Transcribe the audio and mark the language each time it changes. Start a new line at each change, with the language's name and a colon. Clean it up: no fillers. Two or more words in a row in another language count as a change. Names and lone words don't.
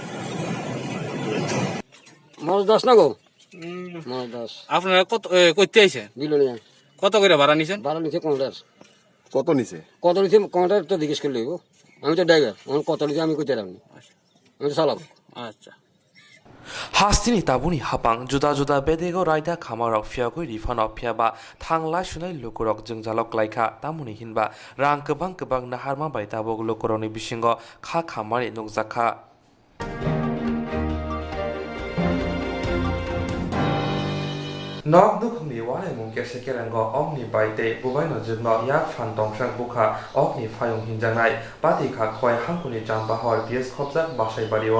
Bangla: মাছ 10 না গো মাছ 10 আপনারা কত করতে আইছেন বিলোনিয়া কত করে ভাড়া নিছেন ভাড়া নিচে কন্টার কত নিছে কন্টার তো জিজ্ঞেস করলে আমি তো ড্রাইভার আমার কত নিচে আমি কইতে রাখনি আমি তো চালক আচ্ছা
Kok Borok: Hastini tabuni hapang juda bedego raida khamarok fiagoi rifano fiaba thanglai sunai lukurok jengjalok laika tamuni hinba rang kebang naharma bai tabok lukuroni bisingo kha khamari nukjaka Nok dukhni wale mungke sekerango ogni baite bubaino jibno yak fan dongshak bukha ogni phayong hinjanai pati kha khoi hangkuni jamba hor PS khobjak basai bariwa